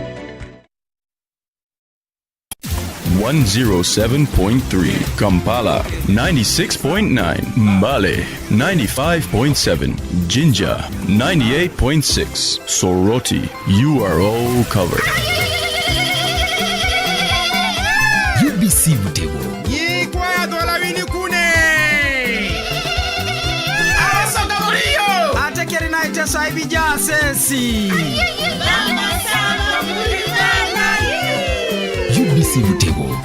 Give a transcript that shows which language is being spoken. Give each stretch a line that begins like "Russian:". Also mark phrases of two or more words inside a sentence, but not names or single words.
English: 107.3 Kampala, 96.9 Mbale, 95.7 Jinja, 98.6 Soroti. You are all covered. UBC Butego. UBC Butego.